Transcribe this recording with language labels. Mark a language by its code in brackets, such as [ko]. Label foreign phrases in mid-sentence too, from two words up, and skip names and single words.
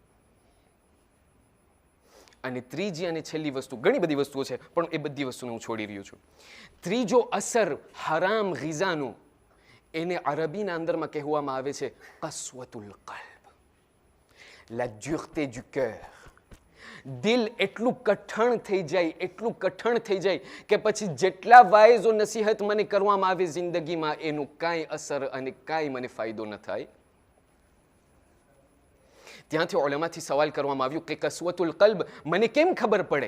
[gu] અને ત્રીજી અને છેલ્લી વસ્તુ, ઘણી બધી વસ્તુઓ છે પણ એ બધી વસ્તુને હું છોડી રહ્યો છું. ત્રીજો અસર હરામ ગિઝાનો, એને અરબીના અંદરમાં કહેવામાં આવે છે કસવતુલ કલ્બ, [fr] la dureté du cœur. [gu] દિલ એટલું કઠણ થઈ જાય, એટલું કઠણ થઈ જાય કે પછી જેટલા વાયઝો નસીહત મને કરવામાં આવે જિંદગીમાં, એનું કાંઈ અસર અને કાંઈ મને ફાયદો ન થાય. ત્યાંથી ઉલમાથી સવાલ કરવામાં આવ્યું કે કસવતુલ કલ્બ મને કેમ ખબર પડે?